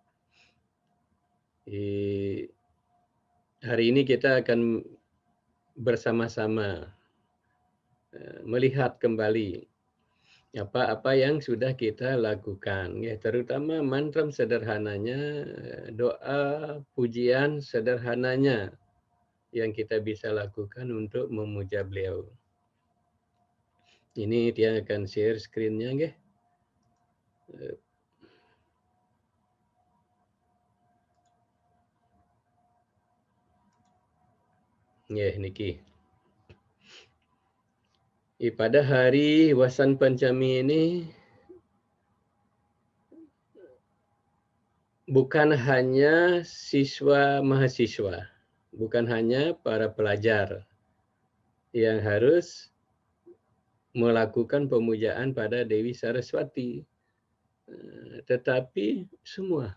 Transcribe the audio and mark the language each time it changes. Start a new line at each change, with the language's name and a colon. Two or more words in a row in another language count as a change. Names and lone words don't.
Indonesian: Hari ini kita akan bersama-sama melihat kembali apa-apa yang sudah kita lakukan, terutama mantram sederhananya, doa pujian sederhananya yang kita bisa lakukan untuk memuja beliau. Ini dia akan
English: share screen-
Indonesian: nya,
Balinese: nggih. Nggih niki.
Indonesian: Pada hari Wasant Panchami ini bukan hanya siswa mahasiswa, bukan hanya para pelajar yang harus melakukan pemujaan pada Dewi Saraswati, tetapi semua.